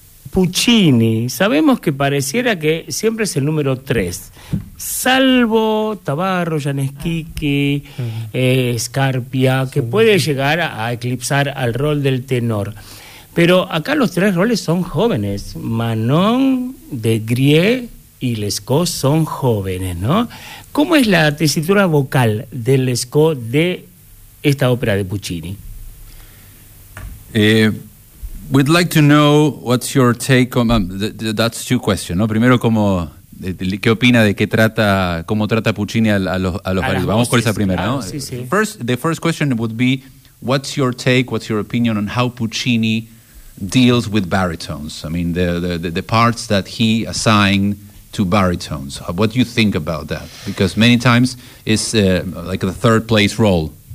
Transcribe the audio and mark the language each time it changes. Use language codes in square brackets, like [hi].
[es] Puccini, sabemos que pareciera que siempre es el número 3, salvo Tabarro, Gianeschicchi, Scarpia, que puede llegar a eclipsar al rol del tenor. Pero acá los tres roles son jóvenes, Manon, de Grieux y Lescaut son jóvenes, ¿no? ¿Cómo es la tesitura vocal de Lescaut de esta ópera de Puccini? [en] We'd like to know what's your take on that's two questions. [es] No, primero, cómo qué opina de qué trata, cómo trata Puccini a los baritos. Vamos con esa primera. Sí, ¿no? Sí, sí. [en] First, the first question would be, what's your take? What's your opinion on how Puccini deals with baritones? I mean, the parts that he assigned to baritones. What do you think about that? Because many times it's like the third place role.